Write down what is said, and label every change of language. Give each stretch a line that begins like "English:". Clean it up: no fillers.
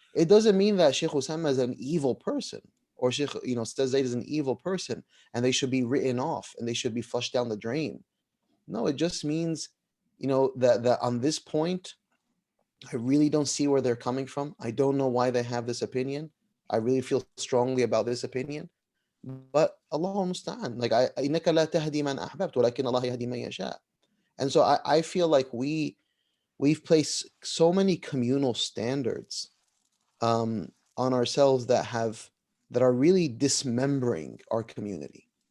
English: It doesn't mean that Sheikh Osamah is an evil person, or Sheikh, Ustadh Zaid is an evil person, and they should be written off and they should be flushed down the drain. No, it just means, that on this point, I really don't see where they're coming from. I don't know why they have this opinion. I really feel strongly about this opinion. But Allah musta'an, like
Arabic: إِنَّكَ لَا تَهْدِي مَنْ أَحْبَبْتَ وَلَكِنَّ اللَّهَ يَهْدِي مَنْ يَشَاءُ.
English: And so I feel like we've placed so many communal standards on ourselves that are really dismembering our community.